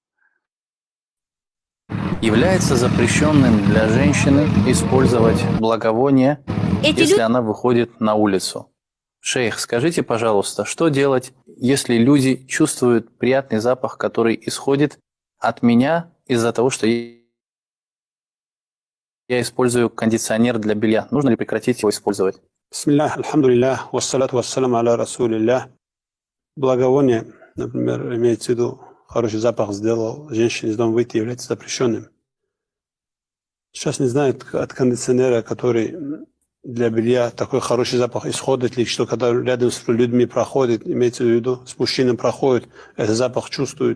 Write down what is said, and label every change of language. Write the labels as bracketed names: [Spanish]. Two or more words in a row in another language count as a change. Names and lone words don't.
[Russian] Является запрещенным для женщины использовать благовоние, если она выходит на улицу. Шейх, скажите, пожалуйста, что делать, если люди чувствуют приятный запах, который исходит от меня из-за того, что я использую кондиционер для белья? Нужно ли прекратить его использовать? [Arabic] بسم الله, الحمد لله، والصلاة والسلام على رسول الله. [Russian] Благовоние, например, имеется в виду, хороший запах сделал женщине из дома выйти, является запрещенным. Сейчас не знаю от кондиционера, который для белья такой хороший запах исходит ли, что когда рядом с людьми проходит, имеется в виду, с мужчиной проходит, этот запах чувствует.